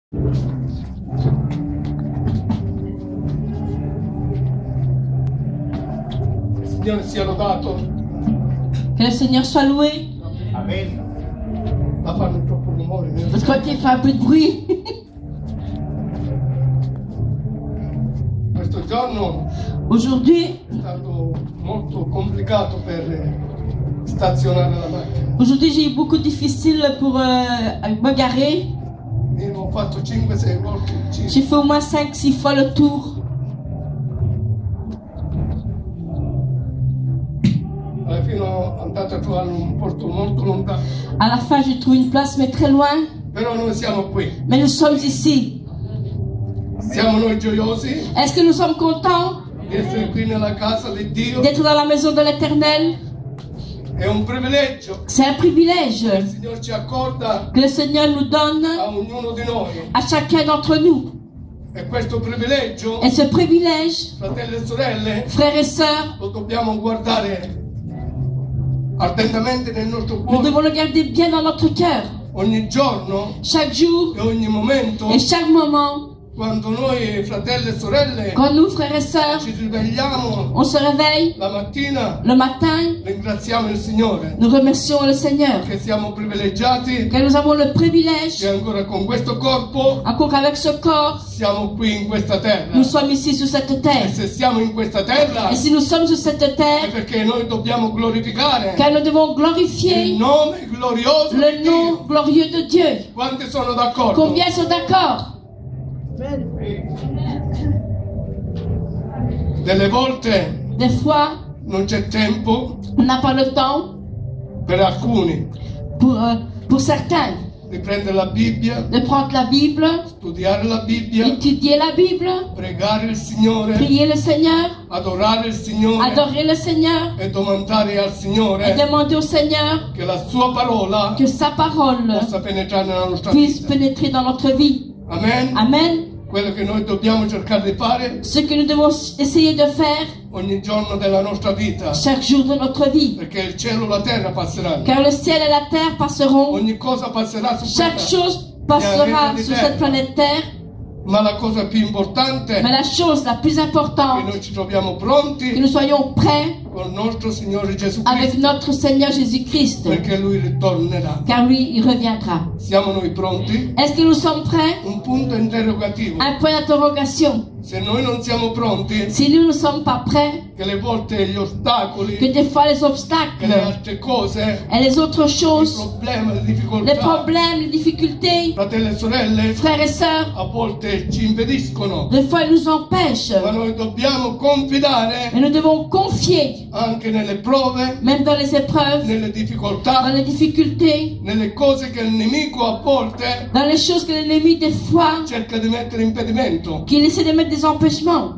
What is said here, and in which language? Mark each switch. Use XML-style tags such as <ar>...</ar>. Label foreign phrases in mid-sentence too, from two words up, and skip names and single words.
<it>Il Signore sia lodato.</it> <fr>Que le Seigneur soit loué.</fr> <it>Amen. La fanno troppo rumore.</it> <fr>Votre côté fait un peu de bruit.</fr> <it>Questo giorno</it> <fr>Aujourd'hui,</fr> <it>è stato molto complicato per stazionare la macchina.</it> <fr>aujourd'hui j'ai eu beaucoup difficile pour me garer.</fr> <it>Io ho fatto 5-6 volte il giro.</it> <fr>J'ai fait au moins 5-6 fois le tour.</fr> <it>Alla fine ho andato a trovare un posto molto lontano.</it> <fr>À la fin, j'ai trouvé une place, mais très loin.</fr> <it>Però noi siamo qui.</it> <fr>Mais nous sommes ici.</fr> <it>Siamo noi gioiosi</it> <fr>Est-ce que nous sommes contents</fr> <it>di essere qui nella casa di Dio.</it> <fr>d'être dans la maison de l'Éternel?</fr> <it>È un privilegio</it> <fr>C'est un privilège</fr> <it>che il Signore ci accorda</it> <fr>que le Seigneur nous donne</fr> <it>a ognuno di noi.</it> <fr>à chacun d'entre nous.</fr> <it>E questo privilegio,</it> <fr>Et ce privilège,</fr> <it>fratelli e sorelle,</it> <fr>frères et sœurs,</fr> <it>lo dobbiamo guardare attentamente nel nostro</it> <fr>nous</fr> <it>cuore</it> <fr>devons le garder bien dans notre cœur.</fr> <it>ogni giorno</it> <fr>Chaque jour</fr> <it>e ogni momento.</it> <fr>et chaque moment,</fr> <it>Quando noi, fratelli e sorelle,</it> <fr>quand nous, frères et sœurs,</fr> <it>ci svegliamo</it> <fr>on se réveille</fr> <it>la mattina,</it> <fr>le matin,</fr> <it>ringraziamo il Signore</it> <fr>nous remercions le Seigneur.</fr> <it>che siamo privilegiati,</it> <fr>Que nous avons le privilège,</fr> <it>che ancora con questo corpo</it> <fr>encore avec ce corps,</fr> <it>siamo qui in questa terra.</it> <fr>nous sommes ici sur cette</fr> <it>E</it> <fr>terre.</fr> <it>se siamo in questa terra</it> <fr>Et si nous sommes sur cette</fr> <it>è</it> <fr>terre,</fr> <it>perché noi dobbiamo glorificare</it> <fr>car nous devons</fr> <it>il</it> <fr>glorifier</fr> <it>nome glorioso di</it> <fr>le nom</fr> <it>Dio.</it> <fr>glorieux de Dieu.</fr> <it>Quanti sono d'accordo?</it> <fr>Combien sont d'accord?</fr> <it>Delle volte</it> <fr>Des fois,</fr> <it>non c'è tempo</it> <fr>on n'a pas le temps</fr> <it>per alcuni</it> <fr>pour certains</fr> <it>di prendere la Bibbia,</it> <fr>de prendre la Bible,</fr> <it>studiare la Bibbia,</it> <fr>étudier la Bible,</fr> <it>pregare il Signore,</it> <fr>prier le Seigneur,</fr> <it>adorare il Signore</it> <fr>adorer le Seigneur</fr> <it>e domandare al</it> <fr>et</fr> <it>Signore</it> <fr>demander au Seigneur</fr> <it>che la sua parola</it> <fr>que sa parole</fr> <it>possa penetrare nella nostra</it> <fr>puisse</fr> <it>vita.</it> <fr>pénétrer dans notre vie.</fr> <it>Amen.</it> <fr>Amen.</fr> <it>Quello che noi dobbiamo cercare di fare</it> <fr>Ce que nous devons essayer de faire</fr> <it>ogni giorno della nostra vita,</it> <fr>chaque jour de notre vie.</fr> <it>perché il cielo e la terra passeranno.</it> <fr>Car le ciel et la terre passeront.</fr> <it>Ogni cosa passerà su</it> <fr>Chaque</fr> <it>questa,</it> <fr>chose passera sur cette planète Terre.</fr> <it>ma la cosa più importante</it> <fr>Mais la chose la plus</fr> <it>è che</it> <fr>importante,</fr> <it>noi ci troviamo</it> <fr>que</fr> <it>pronti</it> <fr>nous soyons prêts</fr> <it>con il nostro Signore Gesù</it> <fr>avec</fr> <it>Cristo,</it> <fr>notre Seigneur Jésus-Christ.</fr> <it>perché Lui ritornerà.</it> <fr>Car lui, il reviendra.</fr> <it>Siamo noi pronti?</it> <fr>Est-ce que nous sommes prêts?</fr> <it>Un punto interrogativo.</it> <fr>Un point d'interrogation.</fr> <it>Se noi non siamo pronti,</it> <fr>Si nous ne sommes pas prêts,</fr> <it>che le volte gli ostacoli,</it> <fr>que des fois les</fr> <it>che le</it> <fr>obstacles</fr> <it>altre cose,</it> <fr>et les autres</fr> <it>i</it> <fr>choses,</fr> <it>problemi, le</it> <fr>les</fr> <it>difficoltà,</it> <fr>problèmes, les difficultés,</fr> <it>fratelli e sorelle,</it> <fr>frères et sœurs,</fr> <it>a volte ci impediscono,</it> <fr>des fois ils nous empêchent.</fr> <it>ma noi dobbiamo confidare</it> <fr>Mais nous devons confier,</fr> <it>anche nelle prove,</it> <fr>même dans les épreuves,</fr> <it>nelle</it> <fr>dans</fr> <it>difficoltà,</it> <fr>les difficultés,</fr> <it>nelle cose che il nemico a volte</it> <fr>dans les choses que l'ennemi des fois,</fr> <it>cerca di mettere impedimento.</it> <fr>qu'il essaie de mettre des empêchements.</fr>